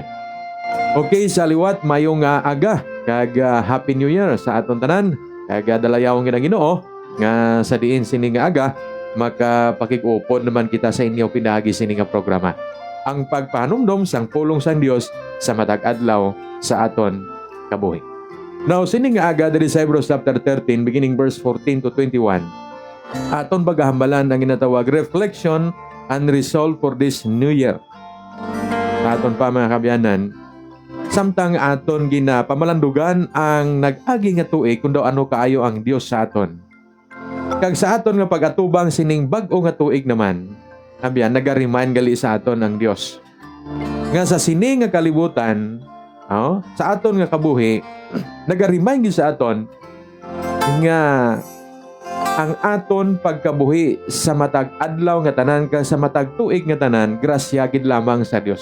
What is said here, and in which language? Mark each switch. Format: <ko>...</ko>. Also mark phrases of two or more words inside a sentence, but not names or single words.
<hil>Okay, sa liwat mayong aga kag</hil> <en>Happy New Year</en> <hil>sa aton tanan. Kag dalayawon nga Ginoo nga sa diin sini nga aga makapakig-upod naman kita sa inyo pinagi sini nga programa. Ang pagpahanumdom sang pulong sang Dios sa matag adlaw sa aton kabuhi. Now, sini nga aga diri sa Hebrews chapter 13 beginning verse 14 to 21. Aton paghahambalan ang ginatawag</hil> <en>reflection and resolve for this new year.</en> <hil>Aton pa mga kabyanan, Samtang aton pamalandugan ang nag-agi nga tuig kung daw ano kaayo ang Dios sa aton. Kag sa aton nga pag-atubang sining bag-o nga tuig naman, abyan nagariman gali sa aton ang Dios. Nga sa sini nga kalibutan, sa aton nga kabuhi, nagariman gyud sa aton nga ang aton pagkabuhi sa matag adlaw nga tanan ka sa matag tuig nga tanan, grasya gid lamang sa Dios.</hil>